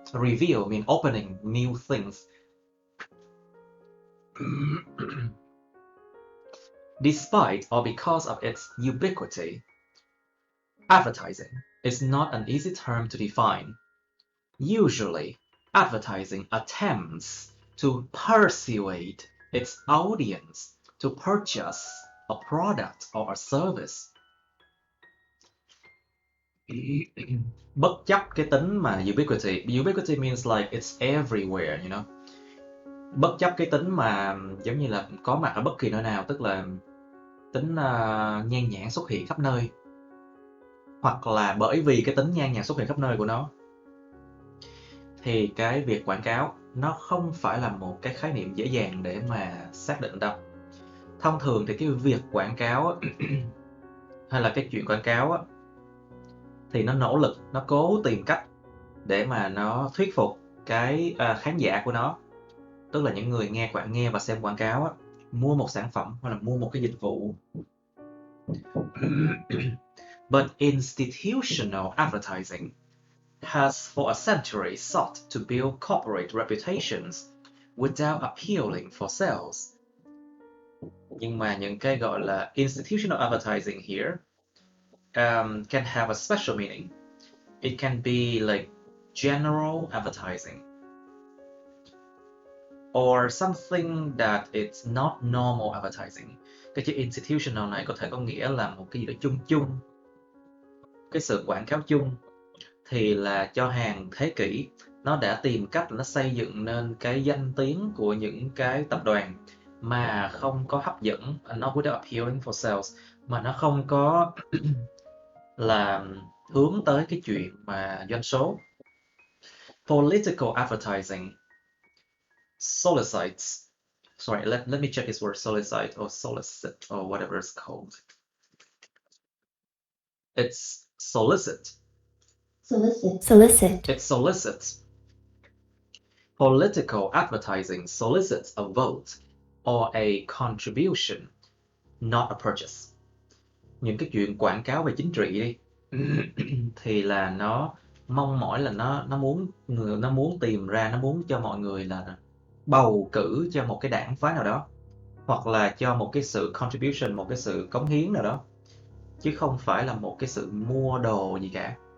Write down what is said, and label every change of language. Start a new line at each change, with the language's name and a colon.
English: Reveal mean opening new things. Despite or because of its ubiquity, advertising is not an easy term to define. Usually, advertising attempts to persuade its audience to purchase a product or a service.
Vietnamese: Bất chấp cái tính mà
English: ubiquity means like it's everywhere, you know.
Vietnamese: Bất chấp cái tính mà giống như là có mặt ở bất kỳ nơi nào, tức là tính nhan nhản xuất hiện khắp nơi, hoặc là bởi vì cái tính nhan nhản xuất hiện khắp nơi của nó, thì cái việc quảng cáo nó không phải là một cái khái niệm dễ dàng để mà xác định đâu. Thông thường thì cái việc quảng cáo hay là cái chuyện quảng cáo thì nó nỗ lực, nó cố tìm cách để mà nó thuyết phục cái khán giả của nó, tức là những người nghe và xem quảng cáo mua một sản phẩm hoặc là mua một cái dịch vụ.
English: But institutional advertising has for a century sought to build corporate reputations without appealing for sales.
Vietnamese: Nhưng mà những cái gọi là
English: institutional advertising here can have a special meaning. It can be like general advertising or something that it's not normal advertising.
Vietnamese: Cái chữ institutional này có thể có nghĩa là một cái gì đó chung chung, cái sự quảng cáo chung, thì là cho hàng thế kỷ nó đã tìm cách nó xây dựng nên cái danh tiếng của những cái tập đoàn mà không có hấp dẫn,
English: not without appealing for sales,
Vietnamese: mà nó không có là hướng tới cái chuyện mà doanh số.
English: Political advertising solicits. Sorry, let me check this word, solicit or solicit or whatever it's called. It's solicit. Solicit. It solicits. Political advertising solicits a vote or a contribution, not a purchase.
Vietnamese: Những cái chuyện quảng cáo về chính trị đi thì là nó mong mỏi là nó muốn tìm ra, nó muốn cho mọi người là bầu cử cho một cái đảng phái nào đó, hoặc là cho một cái sự contribution, một cái sự cống hiến nào đó, chứ không phải là một cái sự mua đồ gì cả.